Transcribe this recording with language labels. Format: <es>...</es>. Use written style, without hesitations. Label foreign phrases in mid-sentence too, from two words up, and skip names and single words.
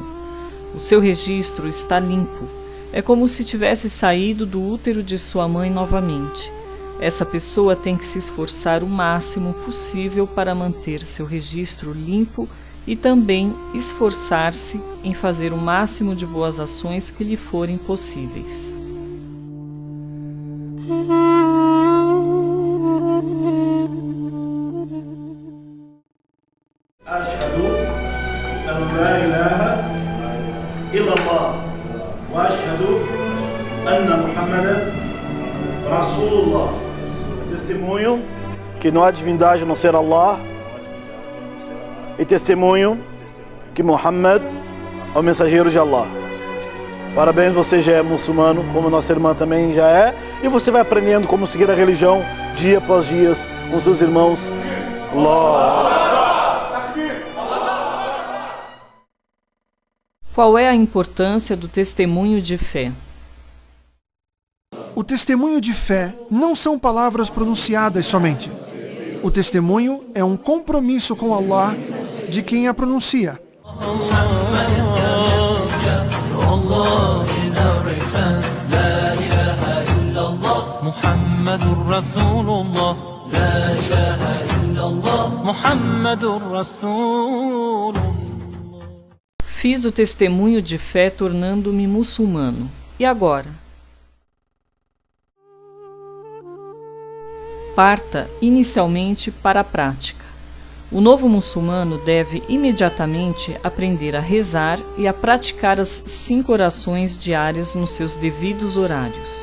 <pt>O seu registro está limpo. É como se tivesse saído do útero de sua mãe novamente. Essa pessoa tem que se esforçar o máximo possível para manter seu registro limpo e também esforçar-se em fazer o máximo de boas ações que lhe forem possíveis.</pt> <ar>أشهد أن لا إله إلا الله. وأشهد أن محمدا رسول الله.</ar> <pt>Testemunho que não há divindade a não ser Allah, e testemunho que Muhammad é o mensageiro de Allah. Parabéns, você já é muçulmano, como nossa irmã também já é, e você vai aprendendo como seguir a religião dia após dia com seus irmãos. Allah. Qual é a importância do testemunho de fé? O testemunho de fé não são palavras pronunciadas somente. O testemunho é um compromisso com Allah de quem a pronuncia.</pt> <ar>محمد رسول الله. لا إله إلا الله. محمد رسول الله.</ar> <pt>Fiz o testemunho de fé tornando-me muçulmano. E agora? Parta inicialmente para a prática. O novo muçulmano deve imediatamente aprender a rezar e a praticar as 5 orações diárias nos seus devidos horários.</pt>